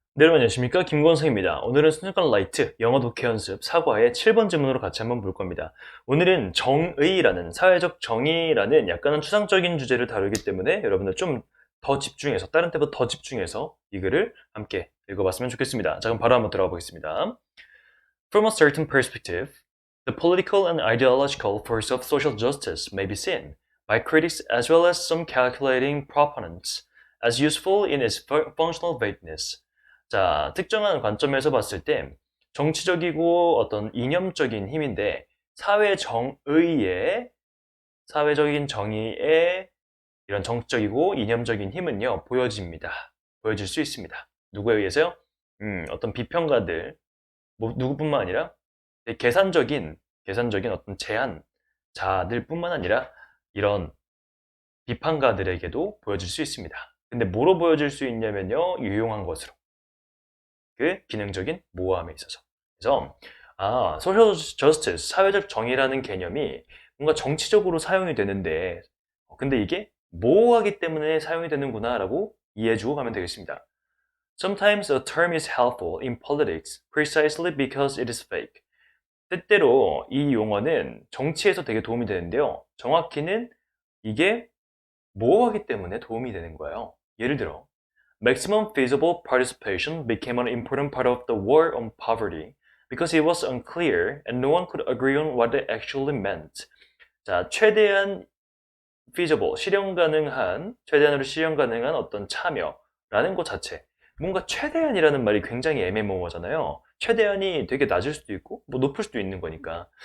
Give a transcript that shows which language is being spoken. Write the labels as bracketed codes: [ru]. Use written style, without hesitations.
[ko] 네, 여러분 안녕하십니까? 김권성입니다. 오늘은 순식간 라이트 영어 독해 연습 사과의 7번 질문으로 같이 한번 볼 겁니다. 오늘은 정의라는 사회적 정의라는 약간은 추상적인 주제를 다루기 때문에 여러분들 좀 더 집중해서 다른 때보다 더 집중해서 이 글을 함께 읽어봤으면 좋겠습니다. 자, 그럼 바로 한번 들어가 보겠습니다. [en] From a certain perspective, the political and ideological force of social justice may be seen by critics as well as some calculating proponents as useful in its functional vagueness. [ko] 자, 특정한 관점에서 봤을 때 정치적이고 어떤 이념적인 힘인데 사회적인 정의의 이런 정적이고 이념적인 힘은요 보여집니다. 보여질 수 있습니다. 누구에 의해서요? 어떤 비평가들, 뭐 누구뿐만 아니라 계산적인 어떤 제안자들뿐만 아니라 이런 비판가들에게도 보여질 수 있습니다. 근데 뭐로 보여질 수 있냐면요, 유용한 것으로. 그 기능적인 모호함에 있어서. 그래서 소셜 저스티스, 사회적 정의라는 개념이 뭔가 정치적으로 사용이 되는데 근데 이게 모호하기 때문에 사용이 되는구나라고 이해해주고 가면 되겠습니다. [en] Sometimes a term is helpful in politics precisely because it is fake. [ko] 때때로 이 용어는 정치에서 되게 도움이 되는데요. 정확히는 이게 모호하기 때문에 도움이 되는 거예요. 예를 들어 [en] Maximum feasible participation became an important part of the war on poverty because it was unclear and no one could agree on what it actually meant. [ko] 자, 최대한으로 실현 가능한 어떤 참여라는 것 자체. 뭔가 최대한이라는 말이 굉장히 애매모호하잖아요. 최대한이 되게 낮을 수도 있고, 뭐 높을 수도 있는 거니까.